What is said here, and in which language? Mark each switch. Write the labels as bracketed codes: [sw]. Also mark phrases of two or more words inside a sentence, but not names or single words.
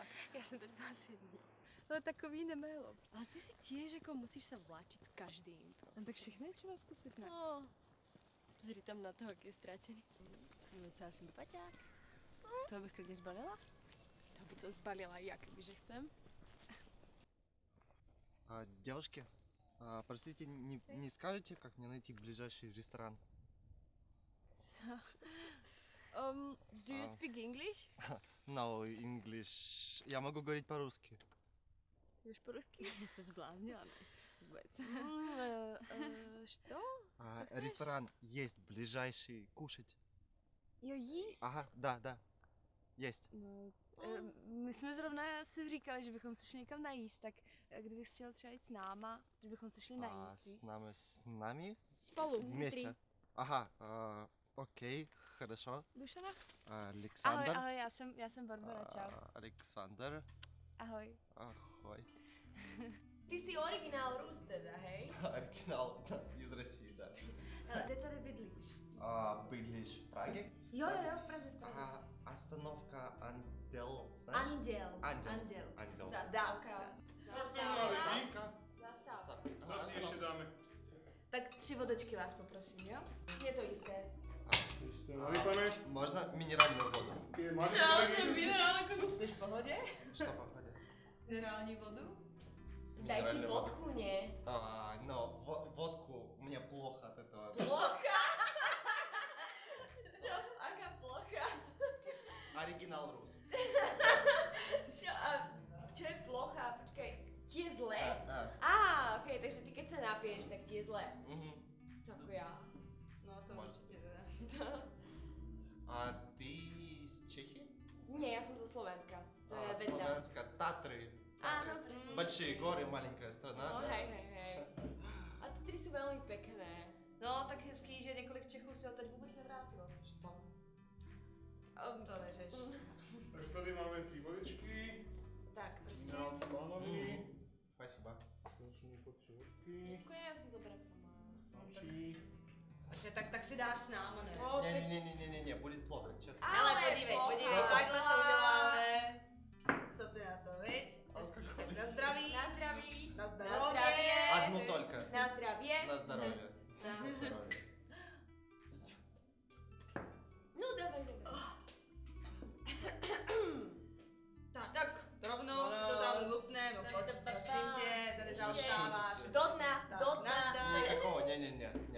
[cs] Já jsem teď byla s jedním. Ale takový nemailo. Ale ty si tiež jako musíš se vláčit s každým. No tak všechno je třeba zkusit, ne? No, pozri tam na toho, jak je ztracený. No co, já jsem paťák. To bych klidně zbalila. [sk] To by som zbalila ja, kebyže chcem. [ru] Девушки, простите, не скажете, как мне найти ближайший ресторан? [en] Do you speak English? No, English. [ru] Я могу говорить по-русски. [cs] Víš по-русски? Jsi zbláznila, ne? Vůbec. [ru] Что? Ресторан есть ближайший кушать. [cs] Jo, jíst? [ru] Ага, да, есть. [cs] No, my jsme zrovna si říkali, že bychom se šli někam najíst, tak kdybych chtěl třeba jít s náma, že bychom se šli najíst, víš? [ru] С nami? [cs] Spolu, [ru] Вместе. Ага, окей, хорошо. [cs] Dušana? [ru] Александр. [cs] Ahoj, já jsem Barbara, čau. Alexander. Ahoj. Ahoj. [sk] Ty si originál Rus teda, hej? [ru] Оригинал из России, да. [cs] Ale kde tady bydlíš? Bydlíš v Praге? Jo, v Praze, v Praze. Остановка Андел, знаешь? Андел. Zastávka. Zastávka. Zastávka. Co si ještě dáme? Tak 3 vodečky vás poprosím, jo? Je to jisté. Jste mali, pane? [ru] Можно минеральную воду? [cs] Jsi v pohodě? [ru] Что в походе? [cs] Minerální vodu? [sk] Daj si vodku, ne? [ru] Но водку, мне плохо от этого. [sk] Plocha? Čo? Aká plocha? [ru] Оригинал рус. [sk] Čo je plocha? Počkaj, ti je zle? Okej, takže ty keď sa napiješ, tak ti je zle. Ako ja. No to [cs] Možná. určitě teda. [ru] Ты из Чехии? [sk] Nie, ja som zo Slovenska. To je vedľa. [ru] Славянска, Татры. [sk] Áno, presne. [ru] Большие горы, маленькая страна. [sk] No, [ru] да? [sk] hej. A Tatry sú veľmi pekné. [cs] No, tak hezký, že několik Čechů se ho teď vůbec nevrátilo. [ru] Что? [cs] To neřeš. Takže tady máme 3 vodičky. Tak, prosím. Já pánovi. [ru] Спасибо. [cs] Další po 3 vodky. Děkuji, já si zoberem sama. Další. Ještě tak si dáš s náma, ne? [ru] Не, будет плохо, честно. [cs] Ale podívej, takhle to uděláme. Co ty na to, viď? Alkoholik. Tak na zdraví. Na zdraví. Na zdravě. [ru] Одну только. [cs] Na zdravě. [ru] На здоровье. На здоровье. [sk] No, dávaj. Tak. [cs] Rovnou si to tam lupne, no pojď, prosím tě, tady zaostáváš. Do dna. Nazdar. [ru] Никакого, не.